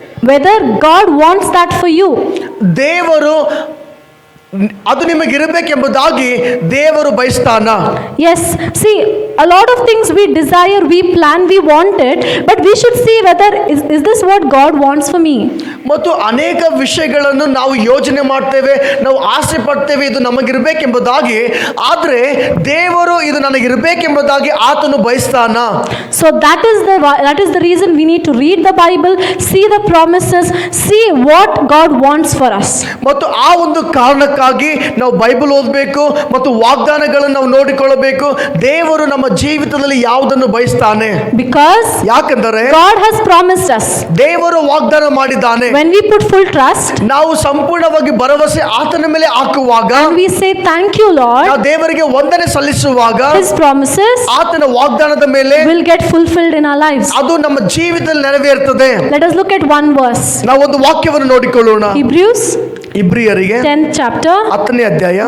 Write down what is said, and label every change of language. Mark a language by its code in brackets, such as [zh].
[en] whether God wants that for you. [kn] ದೇವರು ಅದು ನಿಮಗಿರಬೇಕೆಂಬುದಾಗಿ ದೇವರು ಬಯಸ್ತಾನ. [en] Yes, see, a lot of things we desire, we plan, we want it, but we should see whether is this what God wants for me. [kn] ಮತ್ತು ಅನೇಕ ವಿಷಯಗಳನ್ನು ನಾವು ಯೋಚನೆ ಮಾಡ್ತೇವೆ, ನಾವು ಆಸೆ ಪಡ್ತೇವೆ ಇದು ನಮಗಿರಬೇಕೆಂಬುದಾಗಿ. ಆದರೆ ದೇವರು ಇದು ನನಗಿರಬೇಕೆಂಬುದಾಗಿ ಆತನು ಬಯಸ್ತಾನ. [en] So that is the reason we need to read the Bible, see the promises, see what God wants for us. [kn] ಮತ್ತು ಆ ಒಂದು ಕಾರಣಕ್ಕಾಗಿ ನಾವು ಬೈಬಲ್ ಓದಬೇಕು ಮತ್ತು ವಾಗ್ದಾನಗಳನ್ನು ನಾವು ನೋಡಿಕೊಳ್ಳಬೇಕು. ದೇವರು ನಮ್ಮ ಜೀವಿತದಲ್ಲಿ ಯಾವುದನ್ನು ಬಯಸ್ತಾನೆ? [en] Because [kn] ಯಾಕಂದರೆ [en] God has promised us. [kn] ದೇವರು ವಾಗ್ದಾನ ಮಾಡಿದ್ದಾನೆ. [en] When we put full trust, [kn] ನಾವು ಸಂಪೂರ್ಣವಾಗಿ ಭರವಸೆ ಆತನ ಮೇಲೆ ಹಾಕುವಾಗ, [en] and we say thank you Lord, [kn] ನಾವು ದೇವರಿಗೆ ವಂದನೆ ಸಲ್ಲಿಸುವಾಗ, [en] His promises [kn] ಆತನ ವಾಗ್ದಾನದ ಮೇಲೆ [en] will get fulfilled in our lives. [kn] ಅದು ನಮ್ಮ ಜೀವಿತದಲ್ಲಿ ನೆರವೇರ್ತದೆ. [en] Let us look at one verse. [kn] ನಾವು ಒಂದು ವಾಕ್ಯವನ್ನು ನೋಡಿಕೊಳ್ಳೋಣ. [en] Hebrews [kn] ಇಬ್ರಿಯರಿಗೆ [en] 10th chapter, [kn] 10ನೇ ಅಧ್ಯಾಯ